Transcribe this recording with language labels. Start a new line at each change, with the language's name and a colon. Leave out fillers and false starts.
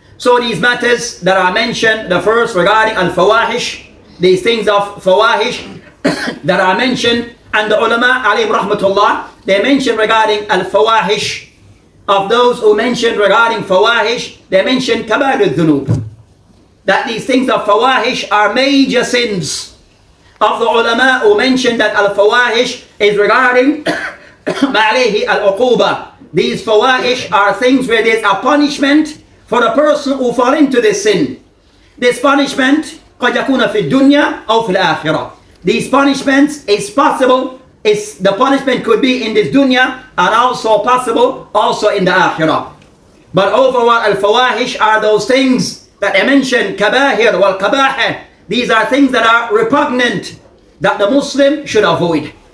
English: So these matters that are mentioned, the first regarding al-fawahish, these things of fawahish that are mentioned, and the ulama alayhim rahmatullah, they mention regarding al-fawahish, of those who mentioned regarding fawahish, they mention kabair al-dhunub, that these things of fawahish are major sins. Of the ulama who mentioned that al-fawahish is regarding ma'alayhi al-uquba, these fawahish are things where there's a punishment for a person who fall into this sin. This punishment
Arabic: قد يكون في الدنيا أو في الآخرة.
English: These punishments is possible, the punishment could be in this dunya and also possible also in the akhirah. But overall, al-fawahish are those things that I mentioned, kabahir wal kabahah. These are things that are repugnant, that the Muslim should avoid.